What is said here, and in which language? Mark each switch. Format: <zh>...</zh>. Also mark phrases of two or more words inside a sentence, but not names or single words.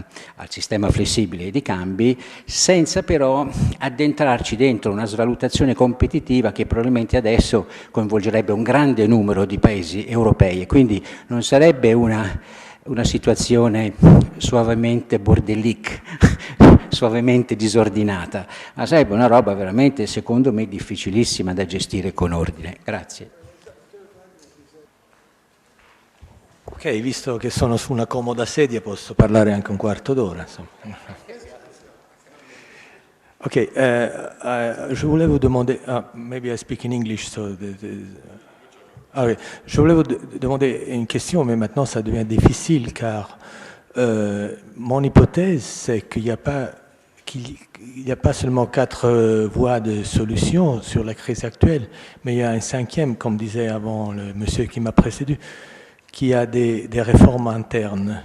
<it>sistema flessibile di cambi, senza però addentrarci dentro una svalutazione competitiva che probabilmente adesso coinvolgerebbe un grande numero di paesi europei e quindi non sarebbe una situazione suavemente bordellique, suavemente disordinata, ma sarebbe una roba veramente, secondo me, difficilissima da gestire con ordine. Grazie. Ok, visto che sono su una comoda sedia posso parlare anche un quarto d'ora.</it> <fr>Ok, je voulais vous demander,</fr> <en>maybe I speak in English,</en> <fr>so oui. Je voulais vous demander une question, mais maintenant ça devient difficile car mon hypothèse, c'est qu'il n'y a pas seulement 4 voies de solution sur la crise actuelle, mais il y a un 5e, comme disait avant le monsieur qui m'a précédé, qui a des réformes internes.</fr>